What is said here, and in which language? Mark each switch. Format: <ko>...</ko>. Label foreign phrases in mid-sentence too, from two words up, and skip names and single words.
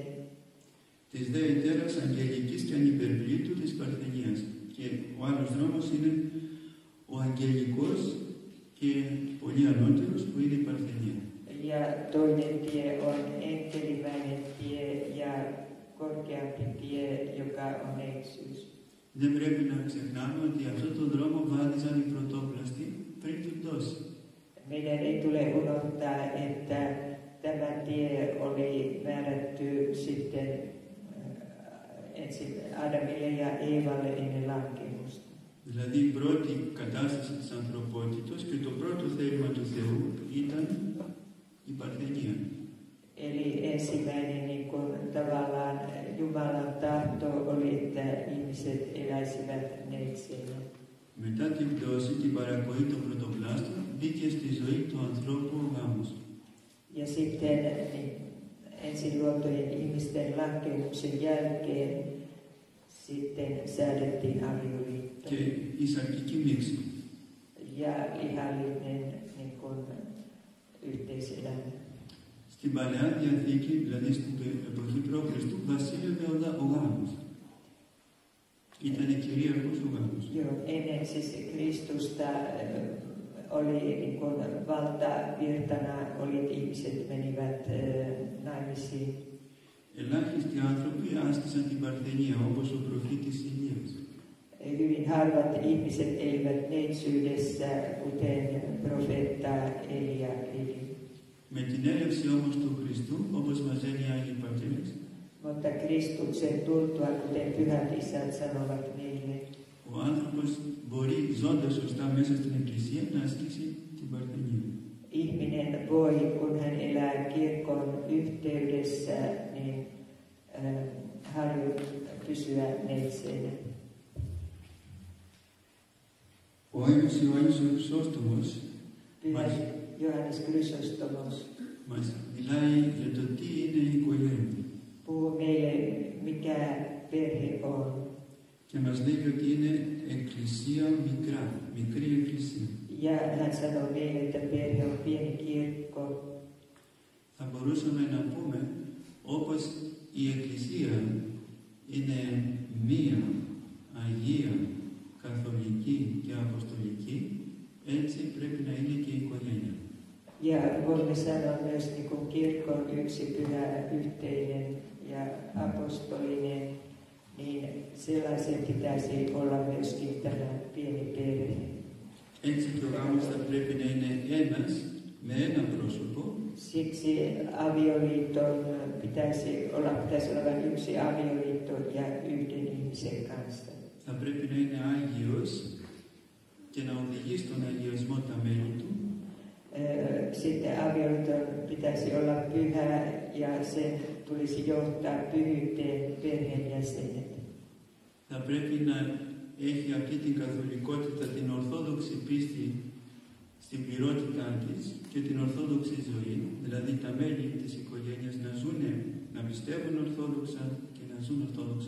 <el>Της δε εταίρας αγγελικής και ανυπερβλήτου της Παρθενίας. Και ο άλλος δρόμος είναι ο αγγελικός και πολύ ανώτερος που είναι η Παρθενία.</el> <fi>Ja toinen tie on enkelimäinen tie ja korkeampi tie, joka on neitsyys.</fi> <el>Δεν πρέπει να ξεχνάμε ότι αυτό το δρόμο βάδιζαν οι πρωτόπλαστοι πριν την πτώση.</el> <fi>Meidän ei tule unohtaa, että tämä tie oli määrätty sitten ensin Adamille ja Eevalle ennen lankemusta.</fi> <el>Δηλαδή η πρώτη κατάσταση της ανθρωπότητος και το πρώτο θέλημα του Θεού ήταν η Παρθενία.</el> <fi>Eli ensimmäinen niin kuin, tavallaan Jumalan tahto oli, että ihmiset eläisivät neitseinä.</fi> <el>Μετά την πτώση, την παρακοή των πρωτοπλάστων, μπήκε στη ζωή του ανθρώπου ο γάμος.</el> <fi>Ja sitten niin, ensin luotujen ihmisten lankemuksen jälkeen sitten säädettiin avioliitto.</fi> <el>Και η σαρκική μίξη.</el> <fi>Ja ihallinen niin kuin, yhteiselämä.</fi> <el>Στην Παλαιά Διαθήκη, δηλαδή στην εποχή π.Χ., βασίλευε ο γάμος. Ήταν κυρίαρχος ο γάμος.</el> <fi>Joo, ennen siis Kristusta oli niin kuin valtavirtana, oli ihmiset menivät naimisiin.</fi> <el>Ελάχιστοι άνθρωποι άσκησαν την Παρθενία, όπως ο προφήτης Ηλίας.</el> <fi>Hyvin harvat ihmiset elivät neitsyydessä, kuten profeetta Elia eli.</fi> <el>Με την έλευση όμως του Χριστού, όπως μας λένε οι Άγιοι Πατέρες,</el> <fi>Mutta Kristuksen tultua, kuten pyhät isät sanovat meille,</fi> <el>ο άνθρωπος μπορεί, ζώντας σωστά μέσα στην Εκκλησία, να ασκήσει την Παρθενία.</el> <fi>ihminen voi, kun hän elää kirkon yhteydessä, niin pysyä neitseenä.</fi> <el>Ο Άγιος Ιωάννης ο Χρυσόστομος</el> <fi>Johannes Chrysostomos</fi> <el>μας μιλάει για το τι είναι η οικογένεια.</el> <fi>puhuu meille, mikä perhe on.</fi> <el>Και μας λέει ότι είναι εκκλησία μικρά, μικρή εκκλησία.</el> <fi>Ja hän sanoo meille, että perhe on pieni kirkko.</fi> <el>Θα μπορούσαμε να πούμε, όπως η εκκλησία είναι μία, αγία, καθολική και αποστολική, έτσι πρέπει να είναι και η οικογένεια.</el> <fi>Ja voimme sanoa myös, niin kuin kirkko on yksi pyhä, yhteinen ja apostolinen, niin sellaisen pitäisi olla myöskin tämä pieni perhe.</fi> <el>Έτσι και ο γάμος θα πρέπει να είναι ένας, με ένα πρόσωπο.</el> <fi>Siksi avioliiton pitäisi olla vain yksi avioliitto ja yhden ihmisen kanssa.</fi> <el>Θα πρέπει να είναι άγιος και να οδηγεί στον αγιασμό τα μέλη του.</el> <fi>Sitten avioliiton pitäisi olla pyhä ja sen tulisi johtaa pyhyyteen perheenjäsenet.</fi> <el>Θα πρέπει να έχει αυτή την καθολικότητα, την ορθόδοξη πίστη στην πληρότητά της και την ορθόδοξη ζωή, δηλαδή τα μέλη της οικογένειας να πιστεύουν ορθόδοξα και να ζουν ορθόδοξα.</el>